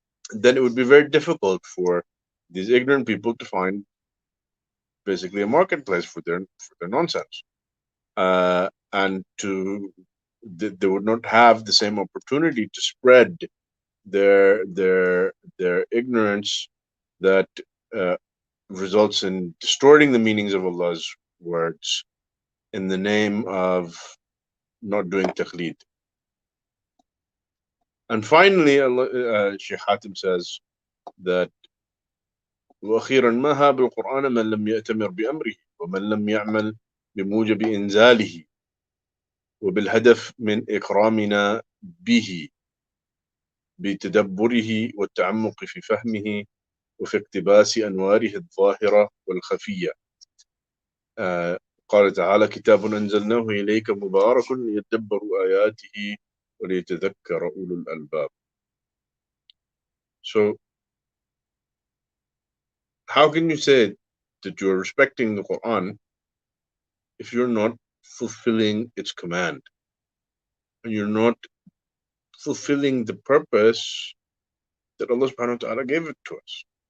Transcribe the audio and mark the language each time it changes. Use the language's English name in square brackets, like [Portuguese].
[English] then it would be very difficult for these ignorant people to find basically a marketplace for their nonsense, and they would not have the same opportunity to spread their ignorance that results in distorting the meanings of Allah's words in the name of not doing taqlid. And finally, Shaykh Hatim says that [Arabic] وأخيرا ما هاب القرآن من لم يأتمر بأمره ومن لم يعمل بموجب إنزاله وبالهدف من إكرامنا به بتدبره والتعمق في فهمه وفي اقتباس أنواره الظاهرة والخفية. قال تعالى كتاب أنزلناه إليك مبارك ليدبروا آياته وليتذكر أولو الألباب. [English] So how can you say that you're respecting the Quran if you're not fulfilling its command, and you're not fulfilling the purpose that Allah subhanahu wa ta'ala gave it to us?